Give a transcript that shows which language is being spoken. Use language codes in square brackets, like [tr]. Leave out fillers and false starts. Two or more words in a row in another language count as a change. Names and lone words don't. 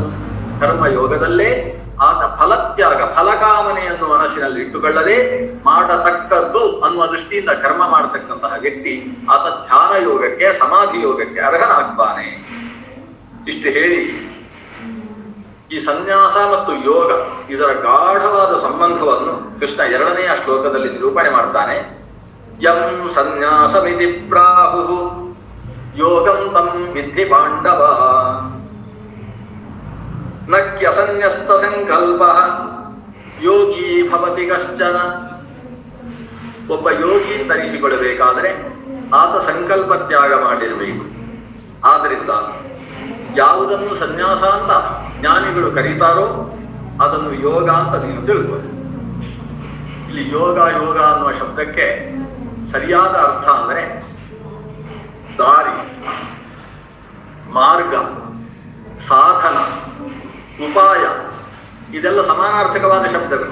[kn] ಕರ್ಮಯೋಗದಲ್ಲೇ ಆತ ಫಲತ್ಯಾಗ ಫಲಕಾಮನೆಯನ್ನು ಮನಸ್ಸಿನಲ್ಲಿ ಇಟ್ಟುಕೊಳ್ಳದೆ ಮಾಡತಕ್ಕದ್ದು ಅನ್ನುವ ದೃಷ್ಟಿಯಿಂದ ಕರ್ಮ ಮಾಡತಕ್ಕಂತಹ ವ್ಯಕ್ತಿ ಆತ ಧ್ಯಾನ ಯೋಗಕ್ಕೆ ಸಮಾಧಿ ಯೋಗಕ್ಕೆ ಅರ್ಹನಾಗ್ತಾನೆ. ಇಷ್ಟು ಹೇಳಿ ಈ ಸನ್ಯಾಸ ಮತ್ತು ಯೋಗ ಇದರ ಗಾಢವಾದ ಸಂಬಂಧವನ್ನು ಕೃಷ್ಣ 2ನೆಯ ಶ್ಲೋಕದಲ್ಲಿ ನಿರೂಪಣೆ ಮಾಡ್ತಾನೆ. [sa] ಯಂ ಸನ್ಯಾಸಮಿತಿ ಪ್ರಾಹುಃ ಯೋಗಂ ತಂ ವಿದ್ಧಿ ಪಾಂಡವ ನಕ್ಯಸನ್ಯಸ್ತ ಸಂಕಲ್ಪಃ ಯೋಗಿ ಭವತಿ ಕಶ್ಚನ [kn] ಒಬ್ಬ ಯೋಗಿ ತರಿಸಿಕೊಳ್ಳಬೇಕಾದರೆ ಆತ ಸಂಕಲ್ಪ ತ್ಯಾಗ ಮಾಡಿರಬೇಕು. ಆದ್ದರಿಂದ ಯಾವುದನ್ನು ಸನ್ಯಾಸ ಅಂತ ಜ್ಞಾನಿಗಳು ಕರೀತಾರೋ ಅದನ್ನು ಯೋಗ ಅಂತ ನೀವು ತಿಳ್ಕೊಳ್ಳಿ. ಇಲ್ಲಿ ಯೋಗ ಅನ್ನುವ ಶಬ್ದಕ್ಕೆ ಸರಿಯಾದ ಅರ್ಥ ಅಂದರೆ ದಾರಿ, ಮಾರ್ಗ, ಸಾಧನ, ಉಪಾಯ, ಇದೆಲ್ಲ ಸಮಾನಾರ್ಥಕವಾದ ಶಬ್ದಗಳು.